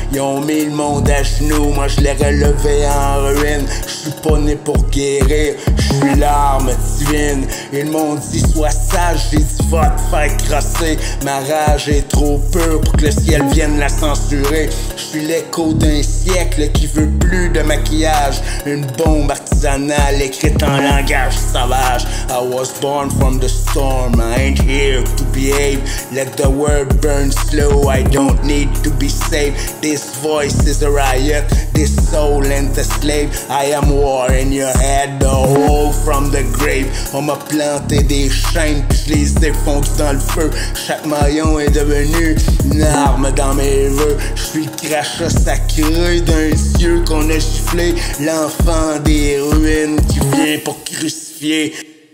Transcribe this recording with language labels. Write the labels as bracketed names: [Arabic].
[French] Ils ont mis le monde à genoux, moi je l'ai relevé en ruine. Je suis pas né pour guérir, je suis l'arme divine. ruines. Ils m'ont dit sois sage, j'ai dit va te faire crosser. Ma rage est trop pure pour que le ciel vienne la censurer. Je suis l'écho d'un siècle qui veut plus de maquillage. Une bombe artisanale écrite en langage sauvage. [English] I was born from the storm, I ain't here to behave. Let the world burn slow, I don't need to be saved. This voice is a riot, this soul and the slave. I am war in your head, the hole from the grave. [French] On m'a planté des chaînes puis je les ai fondues dans le feu. Chaque maillon est devenu une arme dans mes vœux. Je suis le crachat sacré d'un dieu qu'on a giflé. L'enfant des ruines qui vient pour crucifier